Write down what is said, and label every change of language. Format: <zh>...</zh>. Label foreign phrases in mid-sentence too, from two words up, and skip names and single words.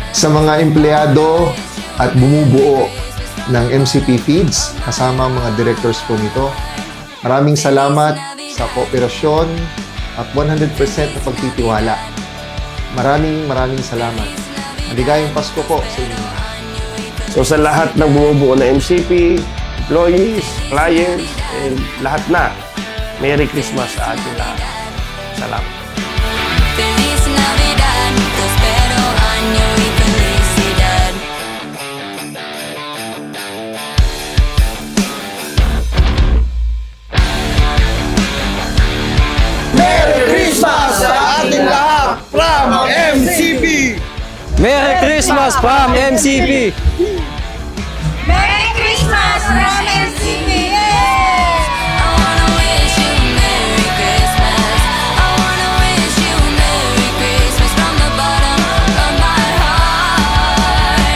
<tl>Sa mga empleyado at bumubuo ng MCP Feeds, kasama ang mga directors po nito, maraming salamat sa kooperasyon at 100% na pagtitiwala. Maraming salamat. Maligayang Pasko po sa inyo. So sa lahat ng bumubuo na MCP,</tl> <en>employees, clients, and</en> <tl>lahat na,</tl> <en>Merry Christmas</en> <tl>sa ating lahat. Salamat.</tl> <es>Feliz Navidad. Prospero año y felicidad.</es> <en>Merry Christmas</en> <tl>sa ating lahat</tl> <en>from MCP! Merry Christmas from MCB! Merry Christmas from MCB! I wanna wish you a Merry Christmas. I wanna wish you a Merry Christmas from the bottom of my heart.</en>